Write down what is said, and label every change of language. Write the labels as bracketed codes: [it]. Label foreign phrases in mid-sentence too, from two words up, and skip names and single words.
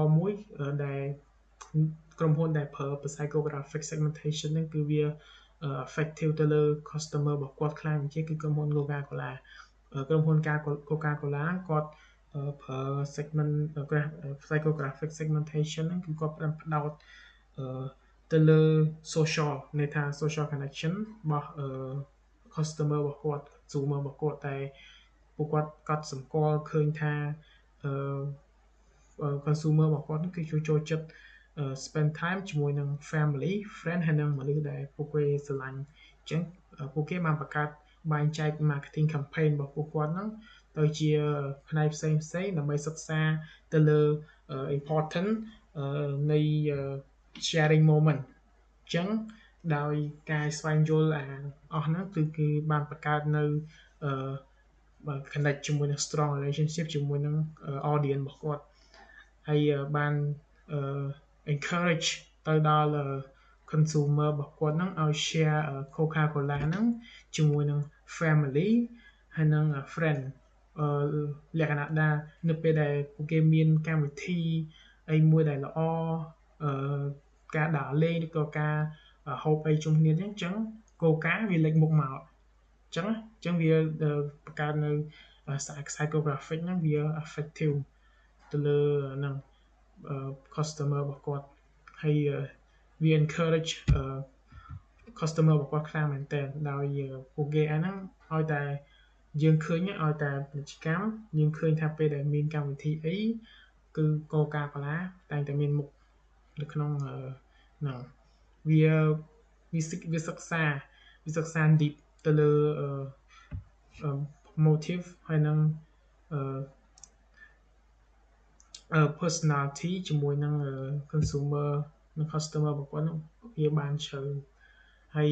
[km] ណ៍មួយដែលក្រុមហ៊ុនដែលប្រើ [en] psychographic segmentation [km] ហ្នឹងគឺវា effective ទៅលើ customer របស់គាត់ខ្លាំងជាងគឺក្រុមហ៊ុន Coca-Cola ក្រុមហ៊ុន Coca-Cola គាត់ប្រើ [en] psychographic segmentation [km] ហ្នឹងគឺគាត់ផ្ដោតទៅលើ social ន័យថា [en] social connection [km] របស់ customer របស់គាត់ consumer របស់គាត់តែពួកគាត់កត់សម្គាល់ឃើញថា consumer របស់គាត់គឺចូលចិត្ត [en] spend time [km] ជាមួយនឹង [en] family friend [km] ហើយនឹងមនុស្សដែលពួកគេស្រឡាញ់អញ្ចឹងពួកគេបានបង្កើតបែងចែក [en] marketing campaign [km] របស់ពួកគាត់ហ្នឹងទៅជាផ្នែកផ្សេងៗដើម្បីសិក្សាទៅ លើ important នៃ [en] sharing moment [km] អញ្ចឹងដោយការស្វែងយល់អស់ហ្នឹងគឺបានបង្កើតនៅ connect ជាមួយនឹង [en] strong relationship [km] ជាមួយនឹង audience របស់គាត់ហើយបាន encourage ទៅដល់ consumer របស់គាត់ហ្នឹងឲ្យ share Coca-Cola ហ្នឹងជាមួយនឹង family ហើយនឹង friend លក្ខណៈថានៅពេលដែលពួកគេ មានកម្មវិធីអីមួយដែលល្អការដើរលេងឬក៏ការហូបអីជុំគ្នាអញ្ចឹង Coca វាលេចមុខមកអញ្ចឹងវាបង្កើតនៅ psychographic ហ្នឹងវា effective ទៅលើហ្នឹងcustomer របស់គាត់ហើយវា [en] encourage customer [km] របស់គាត់ខ្លាំងមែនទែនដោយពួកគេហ្នឹងឲ្យតែយើងឃើញឲ្យតែពាណិជ្ជកម្មយើងឃើញថាពេលដែលមានកម្មវិធីអីគឺ Coca-Cola តែងតែមានមុខនៅក្នុងហ្នឹង វាសិក្សា deep ទៅលើ motive ហើយនឹងpersonality ជាមួយនឹង consumer និង customer របស់គាត់នោះវាបានជ្រៅហើយ